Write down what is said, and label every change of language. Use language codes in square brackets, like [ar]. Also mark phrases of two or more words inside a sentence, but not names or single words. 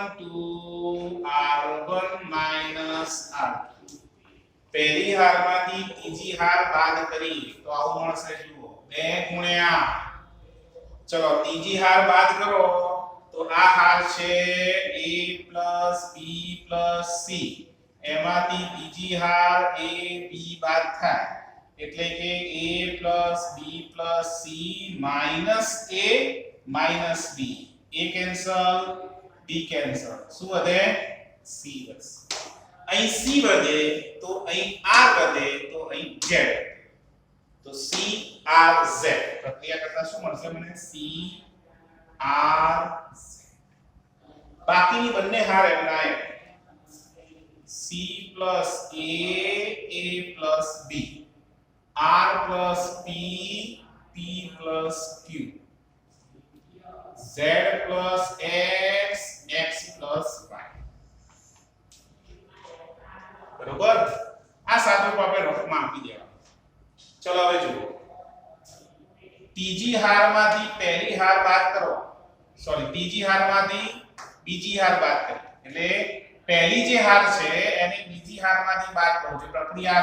[gu] to [en] r1 minus r2 [gu] પહેલી હારમાંથી ત્રીજી હાર બાદ કરી તો આવું મળશે જુઓ 2 ગુણ્યા ચલો ત્રીજી હાર બાદ કરો તો આ હાર છે a b c એમાંથી ત્રીજી હાર a b બાદ થાય એટલે કે [en] a b c minus a minus b [gu] a કેન્સલ b કેન્સલ શું વધે c વધે અહીં c વધે તો અહીં r વધે તો અહીં z તો c r z પ્રક્રિયા કરતા શું મળશે મને c [en] r z [gu] બાકીની બંને હાર એમના એમ [en] c plus a plus b r plus p p plus q z plus x x plus y [gu] બરોબર આ સાદું આપણે રફમાં આપી દેવા ચલો હવે જુઓ ત્રીજી હારમાંથી પહેલી હાર બાદ કરો સોરી ત્રીજી હારમાંથી બીજી હાર બાદ કરી એટલે પહેલી જે હાર છે એને બીજી હારમાંથી બાદ કરો જે પ્રક્રિયા